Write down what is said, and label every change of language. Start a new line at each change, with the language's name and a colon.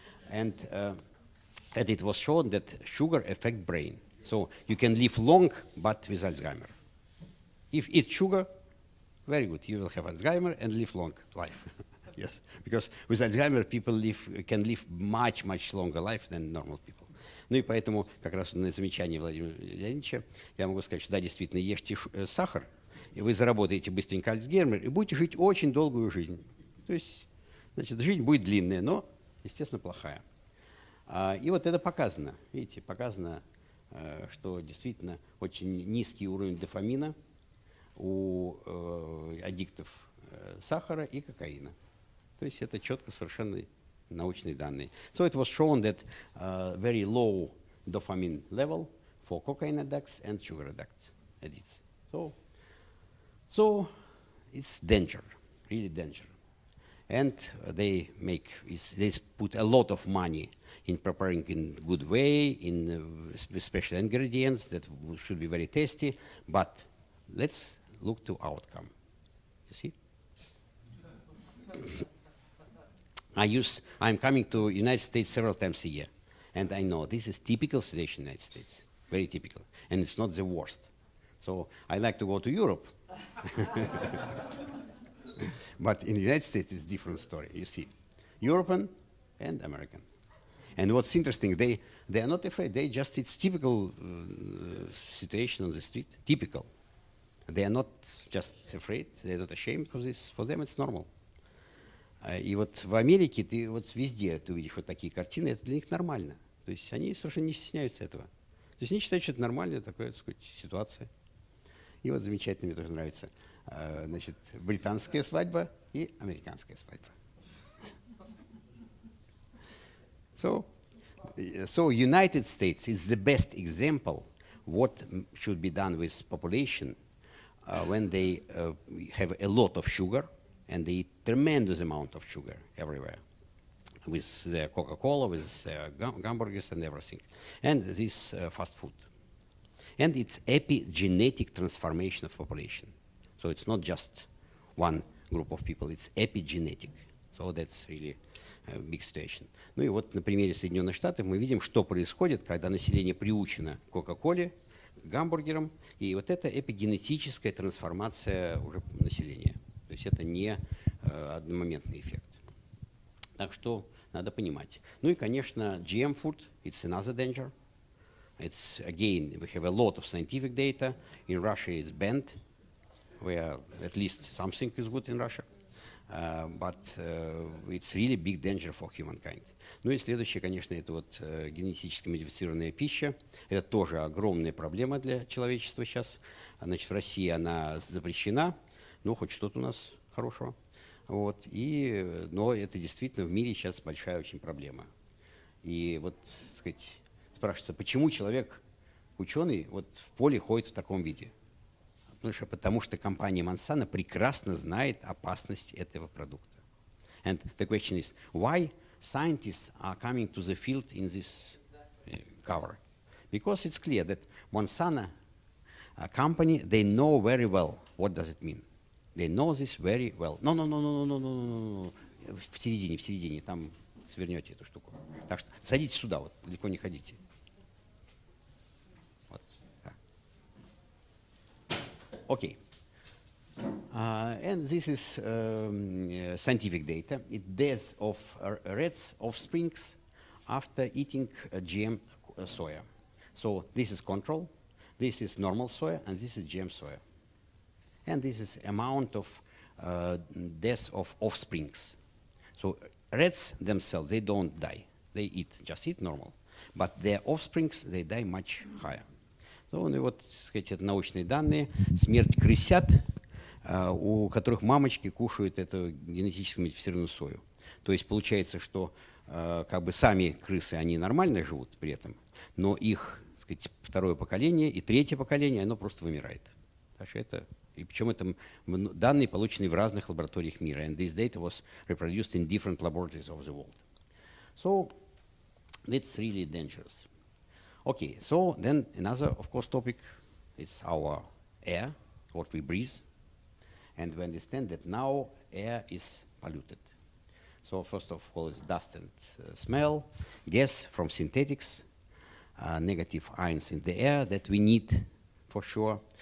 English: And it was shown that sugar affects brain. So you can live long, but with Alzheimer. If eat sugar, very good. You will have Alzheimer and live long life. Yes, because with Alzheimer people can live much longer life than normal people.
Russian: Ну и поэтому как раз на замечание Владимира Леонидовича я могу сказать, что да, действительно, ешьте сахар, и вы заработаете быстренько Альцгеймер, и будете жить очень долгую жизнь. То есть, значит, жизнь будет длинная, но, естественно, плохая. И вот это показано, видите, показано, что действительно очень низкий уровень дофамина у аддиктов сахара и кокаина. То есть это четко совершенно научные данные.
English: So it was shown that very low dopamine level for cocaine addicts and sugar addicts. So it's danger, really danger. And they put a lot of money in preparing in good way, in special ingredients that should be very tasty. But let's look to outcome. You see? I'm coming to United States several times a year, and I know this is typical situation in the United States, very typical, and it's not the worst. So I like to go to Europe. But in the United States, it's a different story, you see. European and American. And what's interesting, they are not afraid. It's typical situation on the street, typical. They are not just afraid, they're not ashamed of this. For them, it's normal.
Russian: И вот в Америке ты вот везде ты увидишь вот такие картины, это для них нормально. То есть они совершенно не стесняются этого. То есть они считают, что это нормальная такая, так сказать, ситуация. И вот замечательно, мне тоже нравится, значит, британская свадьба и американская свадьба.
English: So United States is the best example what should be done with population when they have a lot of sugar and they eat tremendous amount of sugar everywhere with their Coca-Cola, with their hamburgers and everything. And this fast food. And it's epigenetic transformation of population. So it's not just one group of people, it's epigenetic. So that's really a big situation.
Russian: Ну и вот на примере Соединенных Штатов мы видим, что происходит, когда население приучено к Кока-Коле, к гамбургерам, и вот это эпигенетическая трансформация уже населения. То есть это не одномоментный эффект. Так что надо понимать. Ну и, конечно,
English: GM food, it's another danger. It's, again, we have a lot of scientific data. In Russia it's banned, where at least something is good in Russia. But it's really big danger for humankind.
Russian: Ну и следующее, конечно, это вот генетически модифицированная пища. Это тоже огромная проблема для человечества сейчас. Значит, в России она запрещена. Ну, хоть что-то у нас хорошего. Вот. Но это действительно в мире сейчас большая очень проблема. И вот, так сказать, спрашивается, почему человек, ученый, вот в поле ходит в таком виде? Потому что компания Monsanto прекрасно знает опасность этого продукта.
English: And the question is, why scientists are coming to the field in this cover. Because it's clear that Monsanto company, they know very well what does it mean. They know this very well. No.
Russian: В середине, там свернете эту штуку. Так что садитесь сюда, вот, далеко не ходите. Вот, да.
English: Okay. And this is scientific data. It deaths of rats offsprings after eating GM soya. So this is control, this is normal soya, and this is GM soya. And this is amount of deaths of offsprings. So rats themselves, they don't die. They just eat normal. But their offsprings, they die much higher. So,
Russian: ну и вот, так сказать, это научные данные. Смерть крысят, у которых мамочки кушают эту генетически модифицированную сою. То есть получается, что как бы сами крысы, они нормально живут при этом, но их, так сказать, второе поколение и третье поколение, оно просто вымирает. Так что это, и причем это данные, полученные в разных лабораториях мира.
English: And this data was reproduced in different laboratories of the world. So that's really dangerous. Okay, so then another, of course, topic is our air, what we breathe. And we understand that now air is polluted. So first of all, it's dust and smell, gas from synthetics, negative ions in the air that we need for sure.